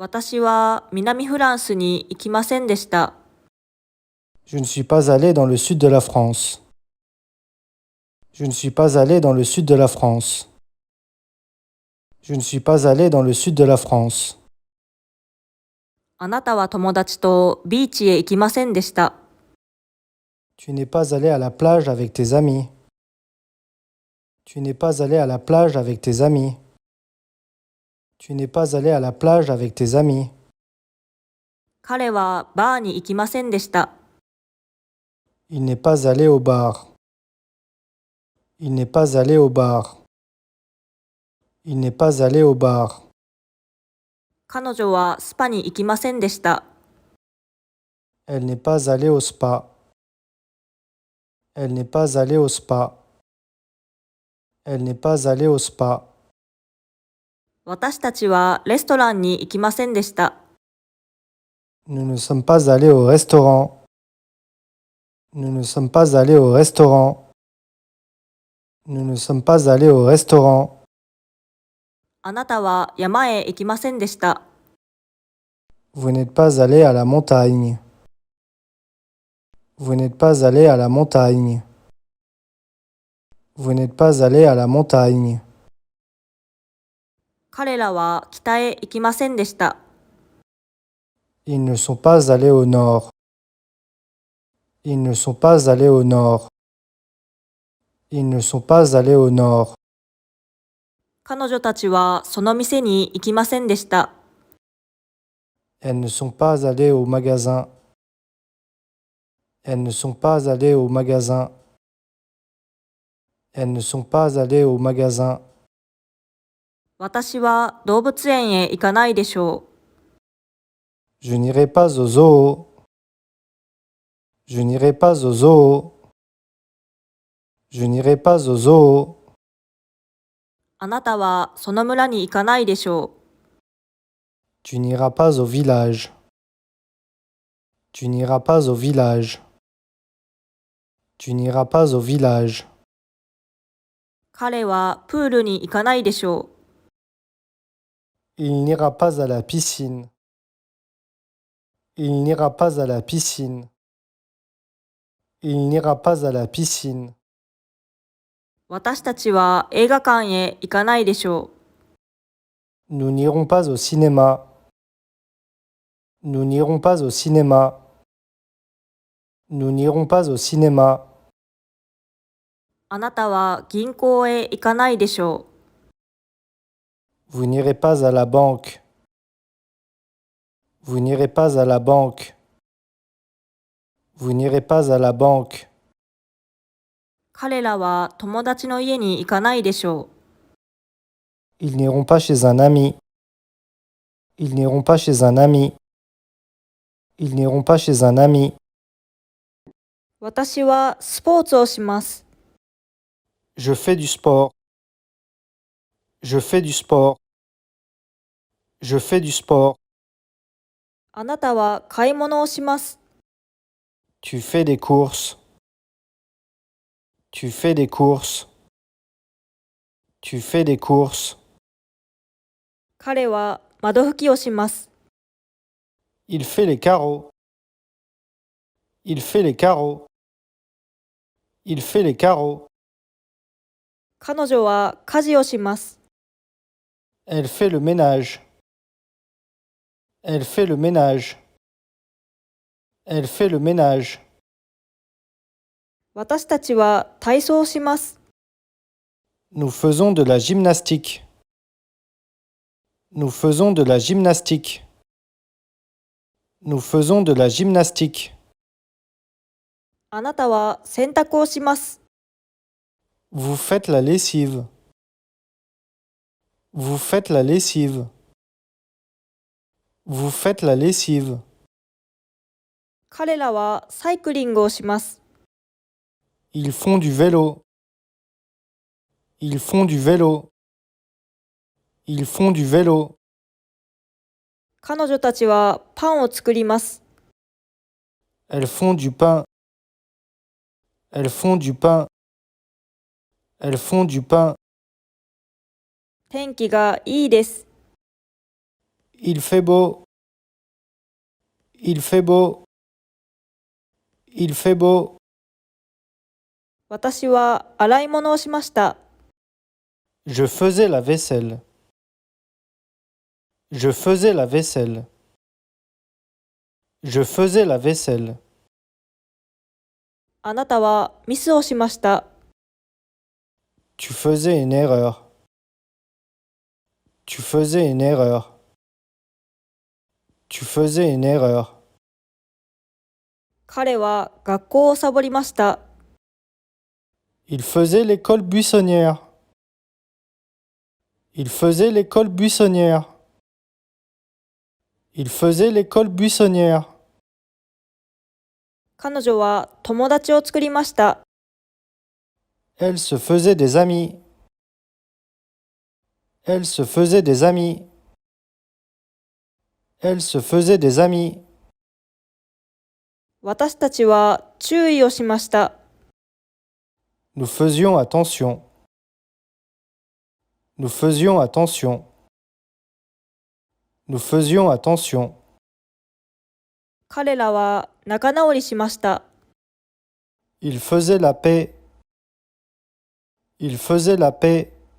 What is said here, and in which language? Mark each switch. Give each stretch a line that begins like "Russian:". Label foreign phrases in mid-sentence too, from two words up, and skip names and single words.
Japanese: 私は南フランスに行きませんでした。
French: Je ne suis pas allé dans le sud de la France. Je ne suis pas allé dans le sud de la France. Je ne suis pas allé dans le sud de la France.
Japanese: あなたは友達とビーチへ行きませんでした。
French: Tu n'es pas allé à la plage avec tes amis. Tu n'es pas allé à la plage avec tes amis. Tu n'es pas allé à la plage avec tes amis.
Japanese: 彼はバーに行きませんでした。
French: Il n'est pas allé au bar. Il n'est pas allé au bar. Il n'est pas allé au bar.
Japanese: 彼女はスパに行きませんでした。
French: Elle n'est pas allée au spa. Elle n'est pas allée au spa. Elle n'est pas allée au spa.
Japanese: 私たちはレストランに行きませんでした。
French: Nous ne sommes pas allés au restaurant. Nous ne sommes pas allés au restaurant. Nous ne sommes pas allés au restaurant.
Japanese: あなたは山へ行きませんでした。
French: Vous n'êtes pas allé à la montagne. Vous n'êtes pas allé à la montagne. Vous n'êtes pas allé à la montagne.
Japanese: 彼らは北へ行きませんでした。
French: Ils ne sont pas allés au nord. Ils ne sont pas allés au nord. Ils ne sont pas allés au nord.
Japanese: 彼女たちはその店に行きませんでした。
French: Elles ne sont pas allées au magasin. Elles ne sont pas allées au magasin. Elles ne sont pas allées au magasin.
Japanese: 私は動物園へ行かないでしょう。
French: Je n'irai pas au zoo. Je n'irai pas au zoo. Je n'irai pas au zoo.
Japanese: あなたはその村に行かないでしょう。
French: Tu n'iras pas au village. Tu n'iras pas au village. Tu n'iras pas au village.
Japanese: 彼はプールに行かないでしょう。
French: Il n'ira pas à la piscine. Il n'ira pas à la piscine. Il n'ira pas à la piscine.
Japanese: 私たちは映画館へ行かないでしょう。
French: Nous n'irons pas au cinéma. Nous n'irons pas au cinéma. Nous n'irons pas au cinéma.
Japanese: あなたは銀行へ行かないでしょう。
French: Vous n'irez pas à la banque. Vous n'irez pas à la banque. Vous n'irez pas à la banque.
Japanese: 彼らは友達の家に行かないでしょう。
French: Ils n'iront pas chez un ami. Ils n'iront pas chez un ami. Ils n'iront pas chez un ami.
Japanese: 私はスポーツをします。
French: Je fais du sport. Je fais du sport. Je fais du sport.
Japanese: あなたは買い物をします。
French: Tu fais des courses. Tu fais des courses. Tu fais des courses.
Japanese: 彼は窓拭きをします。
French: Il fait les carreaux. Il fait les carreaux. Il fait les carreaux.
Japanese: 彼女は家事をします。
French: Elle fait le ménage. Elle fait le ménage. Elle fait le ménage.
Japanese: 私たちは体操をします。
French: Nous faisons de la gymnastique. Nous faisons de la gymnastique. Nous faisons de la gymnastique.
Japanese: あなたは洗濯をします。
French: Vous faites la lessive. Vous faites la lessive. Vous faites la lessive.
Japanese: 彼らはサイクリングをします。
French: Ils font du vélo. Ils font du vélo. Ils font du vélo.
Japanese: 彼女たちはパンを作ります。
French: Elles font du pain. Elles font du pain. Elles font du pain.
Japanese: 天気がいいです。
French: Il fait beau. Il fait beau. Il fait beau.
Japanese: 私は洗い物をしました。
French: Je faisais la vaisselle. Je faisais la vaisselle. Je faisais la vaisselle.
Japanese: あなたはミスをしました。
French: Tu faisais une erreur. Tu faisais une erreur. Tu faisais une erreur.
Japanese: 彼は学校をサボりました。
French: Il faisait l'école buissonnière. Il faisait l'école buissonnière. Il faisait l'école buissonnière.
Japanese: 彼女は友達を作りました。
French: Elle se faisait des amis. Elle se faisait des amis. Elle se faisait des amis.
Japanese: 私たちは注意をしました。
French: Nous faisions attention. Nous faisions attention. Nous faisions attention.
Japanese: 彼らは仲直りしました。
French: Il faisait la paix. Il faisait la paix.